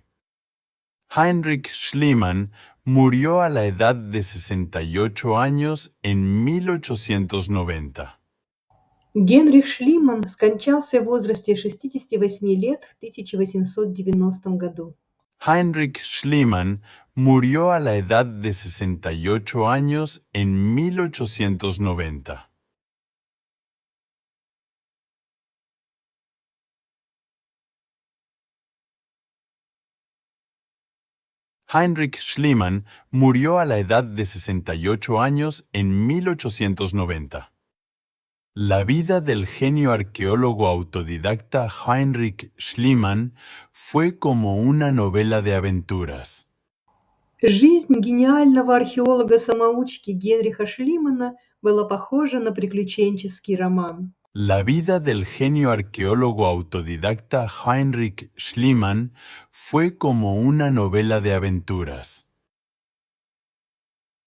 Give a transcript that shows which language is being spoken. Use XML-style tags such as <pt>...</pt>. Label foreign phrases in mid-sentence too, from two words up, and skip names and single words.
<es>Heinrich Schliemann murió a la edad de 68 años en 1890.</es> <ru>Генрих Шлиман скончался в возрасте 68 лет в 1890 году.</ru> <es>Heinrich Schliemann murió a la edad de 68 años en 1890. Heinrich Schliemann murió a la edad de 68 años en 1890. La vida del genio arqueólogo autodidacta Heinrich Schliemann fue como una novela de aventuras.</es> <ru>Жизнь гениального археолога-самоучки Генриха Шлимана была похожа на приключенческий роман.</ru> <es>La vida del genio arqueólogo autodidacta Heinrich Schliemann fue como una novela de aventuras.</es>